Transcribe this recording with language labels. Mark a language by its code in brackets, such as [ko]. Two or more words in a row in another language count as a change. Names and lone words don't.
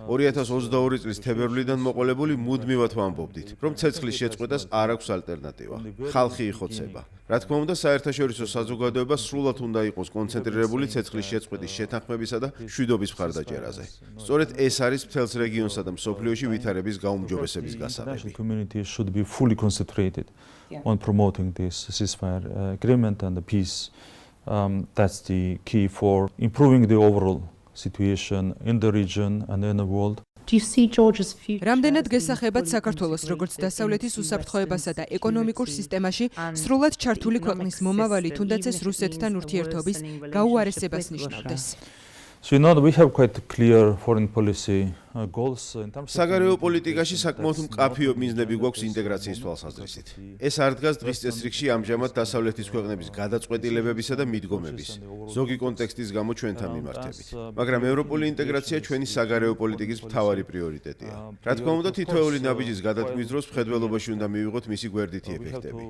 [ka] 2022 წლის თებერვლიდან მოყოლებული მუდმივად ვამბობდით, რომ ცეცხლის შეწყვეტას არ აქვს ალტერნატივა. ხალხი იხოცება. რა თქმა უნდა, საერთაშორისო საზოგადოება სრულად უნდა იყოს კონცენტრირებული ცეცხლის შეწყვეტის შეთანხმებისა და მშვიდობის მხარდაჭერაზე. სწორედ ეს არის მთელს რეგიონსა და მსოფლიოში ვითარების გაუმჯობესების გასაღები. [en] The community should be fully concentrated on promoting this ceasefire agreement and the peace. That's the key for improving the overall situation in the region and in the world. Do you see Georgia's future? [ka] რამდენად გესახებათ საქართველოს როგორც დასავლეთის უსაფრთხოებასა და ეკონომიკურ სისტემაში სრულად ჩართული ქვეყნის მომავალი, თუნდაც ეს რუსეთთან ურთიერთობის გაუარესებას ნიშნავდეს? [en] So we have quite clear foreign policy goals in terms of [ka] საგარეო პოლიტიკაში საკმაოდ მკაფიო მიზნები გვაქვს ინტეგრაციის თვალსაზრისით. ეს არ დგას დღის წესრიგში ამჟამად დასავლეთის ქვეყნების გადაწყვეტილებებისა და მიდგომების, ზოგი კონტექსტის გამო ჩვენთან მიმართებით. მაგრამ ევროპული ინტეგრაცია ჩვენი საგარეო პოლიტიკის მთავარი პრიორიტეტია. რა თქმა უნდა, თითოეული ნაბიჯის გადატკმის დროს მხედველობაში უნდა მივიღოთ მისი გვერდითი ეფექტები.